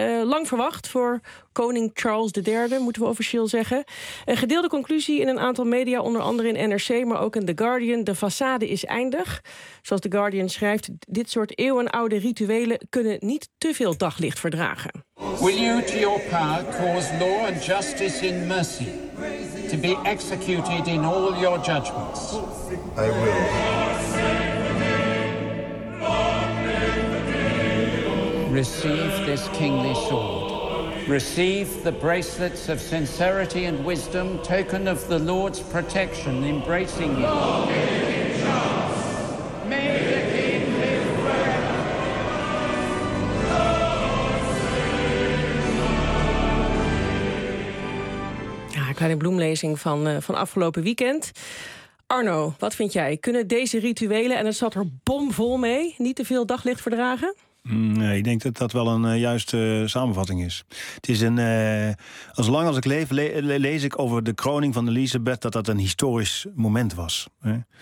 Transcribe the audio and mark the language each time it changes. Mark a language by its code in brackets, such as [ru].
[nl] Lang verwacht voor koning Charles III, moeten we officieel zeggen. Een gedeelde conclusie in een aantal media, onder andere in NRC, maar ook in The Guardian. De façade is eindig. Zoals The Guardian schrijft, dit soort eeuwenoude rituelen kunnen niet te veel daglicht verdragen. [en] Will you to your power cause law and justice in mercy to be executed in all your judgments? I will. Receive this kingly sword. Receive the bracelets of sincerity and wisdom, token of the Lord's protection embracing you. May the king live forever. [nl] Ja, een kleine bloemlezing van afgelopen weekend. Arno, wat vind jij? Kunnen deze rituelen, en het zat er bomvol mee, niet te veel daglicht verdragen? Nee, ik denk dat dat wel een juiste samenvatting is. Het is een. Als lang als ik leef, lees ik over de kroning van Elisabeth dat dat een historisch moment was. Hè.